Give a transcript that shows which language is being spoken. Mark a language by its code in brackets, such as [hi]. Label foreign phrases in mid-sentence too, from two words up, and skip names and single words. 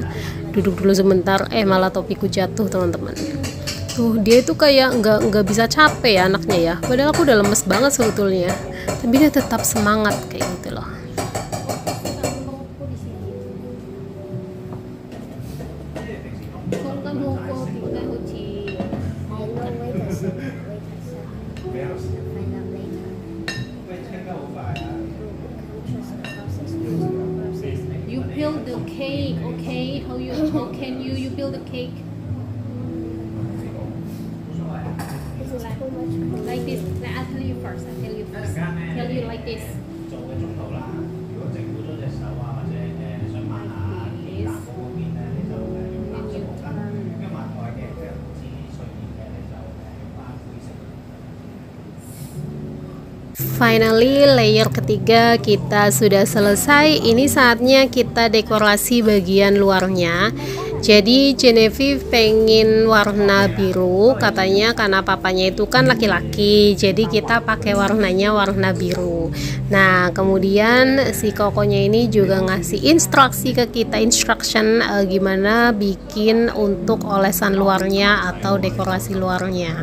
[id] Duduk dulu sebentar, malah topiku jatuh teman-teman. Tuh, dia itu kayak nggak bisa capek ya anaknya ya, padahal aku udah lemes banget sebetulnya, tapi dia tetap semangat kayak gitu loh. 個冇個點解好似 [en] I know wait a second. Wait a second. I'll find out later. Trust the process. you build the cake, okay? How can you build the cake This is too much. like this? I'll tell you first. Tell you like this. [id] Finally, layer ketiga kita sudah selesai. Ini saatnya kita dekorasi bagian luarnya. Jadi Genevieve pengen warna biru, katanya karena papanya itu kan laki-laki, jadi kita pakai warnanya warna biru. Nah, kemudian si kokonya ini juga ngasih instruksi ke kita, gimana bikin untuk olesan luarnya atau dekorasi luarnya.